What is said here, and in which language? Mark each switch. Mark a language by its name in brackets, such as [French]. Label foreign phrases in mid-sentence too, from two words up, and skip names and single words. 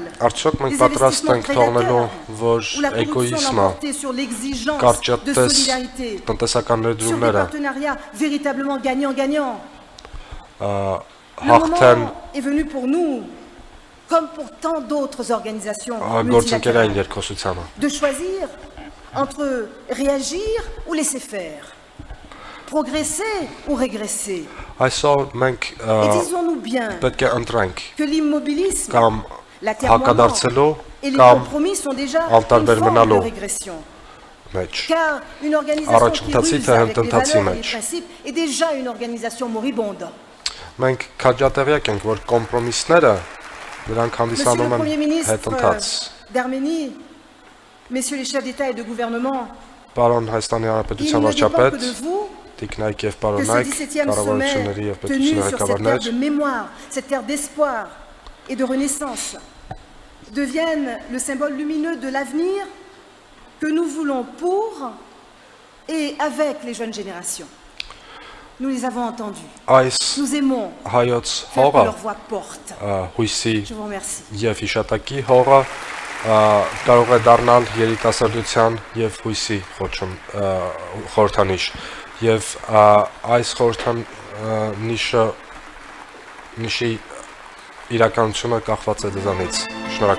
[Armenian] Արդյոք մենք [French] les [Armenian] պատրաստ [French] investissements [Armenian] ենք թողնելու, [French] prédateurs, [Armenian] որ [French] où la corruption [Armenian] էգոիզմը, [French] l'emportait sur l'exigence de [Armenian] կարճատես [French] solidarité, [Armenian] տնտեսական [French] sur des [Armenian] ներդրումները [French] partenariats véritablement gagnant-gagnant. Le [Armenian] հաղթեն [French] moment est venu pour nous, comme pour tant d'autres organisations [Armenian] գործընկերային [French] multilatérales, [Armenian] երկխոսությանը։ [French] de choisir entre réagir ou laisser faire, progresser ou régresser. [Armenian] Այսօր մենք [French] Et disons-nous bien [Armenian] պետք է ընտրենք [French] que l'immobilisme, [Armenian] կամ [French] l'atermoiement [Armenian] հակադարձելու [French] et les [Armenian] կամ [French] compromis sont déjà une [Armenian] անտարբեր [French] forme de [Armenian] մնալու [French] régression. [Armenian] մեջ։ [French] Car une organisation qui [Armenian] Առաջընթացի [French] ruse [Armenian] թե [French] avec les [Armenian] հմտընթացի [French] valeurs et les [Armenian] մեջ։ [French] principes est déjà une organisation moribonde. [Armenian] Մենք քաջատեղյակ ենք, որ կոմպրոմիսները նրանք [French] Monsieur [Armenian] հանդիսանում [French] le Premier [Armenian] են [French] ministre [Armenian] հետընթաց։ [French] d'Arménie, messieurs les chefs d'État et de gouvernement, [Armenian] Պարոն Հայաստանի [French] il [Armenian] Հանրապետության [French] ne dépend que [Armenian] վարչապետ, [French] de vous [Armenian] տիկնայք եւ [French] que ce [Armenian] պարոնայք, [French] 17e [Armenian] կառավարությունների եւ [French] sommet tenu [Armenian] պետությունների [French] sur cette terre [Armenian] ղեկավարներ [French] de mémoire, cette terre d'espoir et de renaissance devienne le symbole lumineux de l'avenir que nous voulons pour et avec les jeunes générations. Nous les avons entendus. [Armenian] այս [French] Nous aimons [Armenian] հայոց [French] faire que [Armenian] հողը [French] leur voix porte. [Armenian] հույսի [French] Je vous remercie. [Armenian] եւ հիշատակի հողը կարող է դառնալ երիտասարդության եւ հույսի խորհրդանիշ եւ այս խորհրդանիշի իրականությունը կախված է դրանից։ Շնորհակալ